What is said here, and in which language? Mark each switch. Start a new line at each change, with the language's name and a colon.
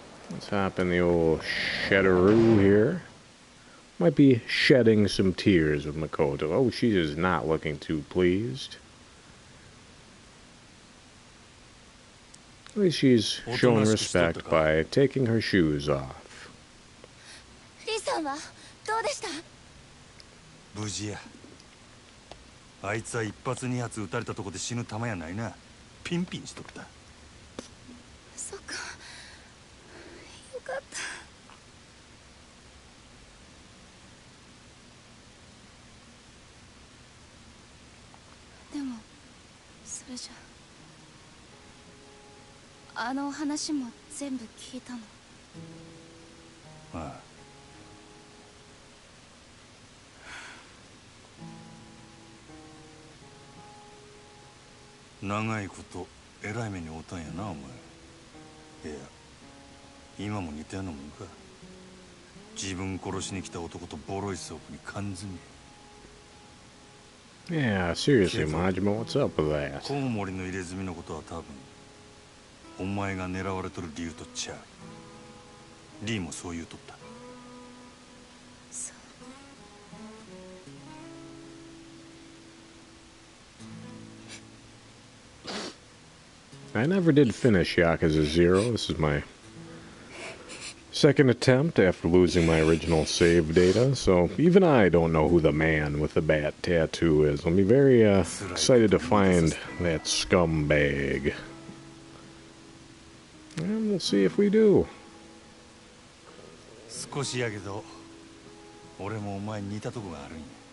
English: Let's hop in the old shedderoo here. Might be shedding some tears with Makoto. Oh, she is not looking too pleased. At least she's showing respect by taking her shoes off.
Japanese: リーさんはどうでした？無事や。あいつは一発二発撃たれたとこで死ぬ玉やないな。ピンピンしとった。そっか。よかった。でもそれじゃあの話も全部聞いたの？ああ。長いことえらい目に遭うたんやなお前。いや今も似たようなもんか。自分殺しに来た男とボロい倉庫に缶詰。
English: Yeah, seriously, Majima, what's up with that?
Japanese: コウモリの入れ墨のことは多分お前が狙われとる理由とちゃう。リーもそう言うとった。そう。リ
English: I never did finish Yakuza 0. This is my second attempt after losing my original save data, so even I don't know who the man with the bat tattoo is. I'll be very excited to find that scumbag. And we'll see if we do.
Japanese: 少しやけど俺もお前に似たとこがあるんや